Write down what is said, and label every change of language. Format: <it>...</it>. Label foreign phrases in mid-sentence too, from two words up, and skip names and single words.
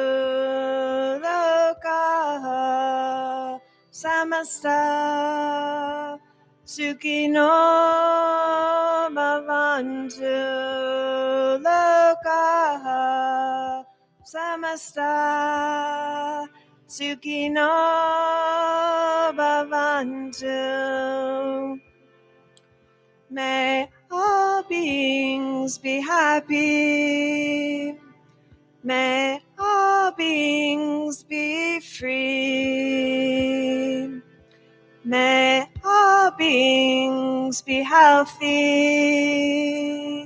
<sa>Loka samasta sukino bhavantu. Loka samasta sukino bhavantu.</sa> <en>May all beings be happy. May all beings be free. May all beings be healthy.</en>